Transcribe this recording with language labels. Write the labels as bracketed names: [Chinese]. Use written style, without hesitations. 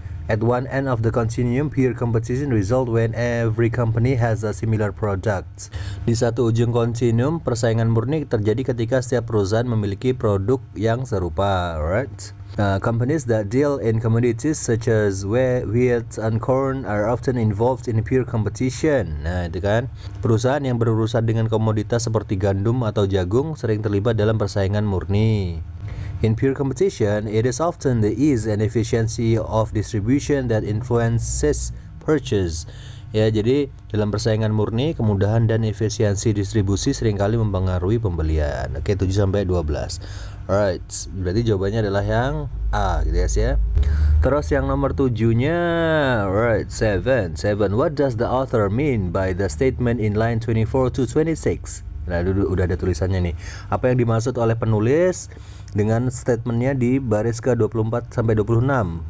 [English] At one end of the continuum, pure competition result when every company has a similar product. [Indonesian] Di satu ujung kontinuum, persaingan murni terjadi ketika setiap perusahaan memiliki produk yang serupa, right? [English] Companies that deal in commodities such as wheat and corn are often involved in pure competition. [Indonesian] Nah, itu kan. Perusahaan yang berurusan dengan komoditas seperti gandum atau jagung sering terlibat dalam persaingan murni. [English] In pure competition, it is often the ease and efficiency of distribution that influences purchase. [Indonesian] Ya, jadi dalam persaingan murni, kemudahan dan efisiensi distribusi seringkali mempengaruhi pembelian. Oke, 7 sampai 12. Alright, berarti jawabannya adalah yang A gitu guys ya. Terus yang nomor 7-nya, right, 7. [English] What does the author mean by the statement in line 24 to 26? [Indonesian] Nah, udah ada tulisannya nih. Apa yang dimaksud oleh penulis dengan statementnya di baris ke 24 sampai 26.